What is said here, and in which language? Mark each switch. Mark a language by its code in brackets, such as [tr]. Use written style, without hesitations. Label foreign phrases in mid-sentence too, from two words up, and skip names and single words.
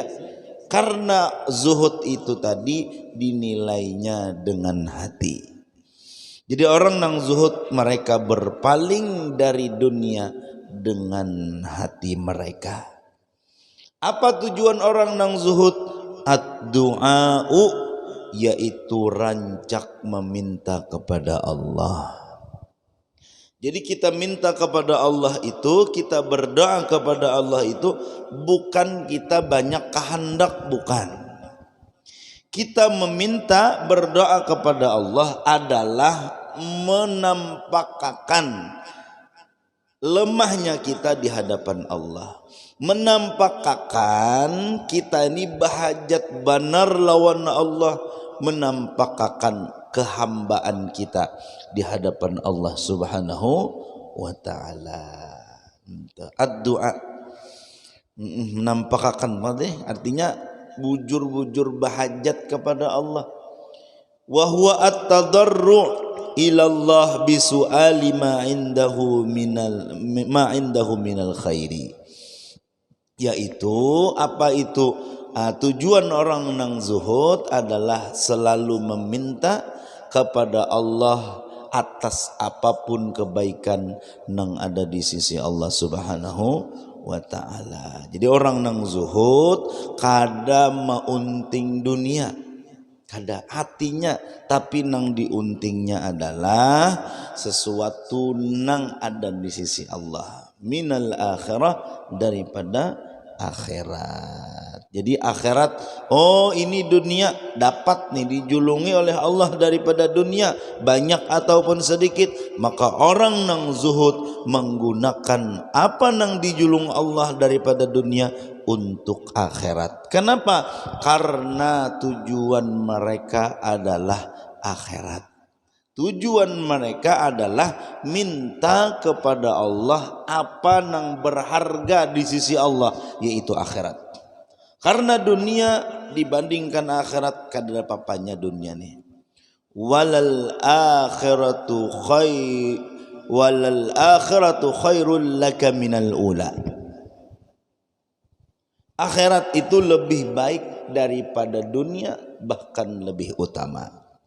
[id] Karena zuhud itu tadi dinilainya dengan hati. Jadi orang nang zuhud mereka berpaling dari dunia dengan hati mereka. Apa tujuan orang nang zuhud? [ar] Ad-du'a'u, [id] yaitu rancak meminta kepada Allah. Jadi kita minta kepada Allah itu, kita berdoa kepada Allah itu bukan kita banyak kehendak, bukan. Kita meminta berdoa kepada Allah adalah menampakkan lemahnya kita di hadapan Allah, menampakkan kita ini [bjn] bahajat benar lawan Allah, [id] menampakkan kehambaan kita di hadapan Allah [ar] subhanahu wa ta'ala. [id] Ad-du'a, menampakkan, artinya [bjn] bujur-bujur bahajat [id] kepada Allah. [ar] Wa huwa at-tadarru' ilallah bisu'ali ma indahu minal khairi, [id] yaitu apa itu? Tujuan orang nang zuhud adalah selalu meminta kepada Allah atas apapun kebaikan nang ada di sisi Allah [ar] subhanahu wa ta'ala. [id] Jadi orang nang zuhud [bjn] kada maunting dunia, kada hatinya, [id] tapi nang diuntingnya adalah sesuatu nang ada di sisi Allah, [ar] minal akhirah, [id] daripada akhirat. Jadi akhirat, oh ini dunia dapat nih dijulungi oleh Allah daripada dunia, banyak ataupun sedikit, maka orang nang zuhud menggunakan apa nang dijulung Allah daripada dunia untuk akhirat. Kenapa? Karena tujuan mereka adalah akhirat. Tujuan mereka adalah minta kepada Allah apa yang berharga di sisi Allah, yaitu akhirat. Karena dunia dibandingkan akhirat [bjn] kada apa-apanya dunia nih. [ar] Walal akhiratu khairul laka minal ula. [id] Akhirat itu lebih baik daripada dunia, bahkan lebih utama.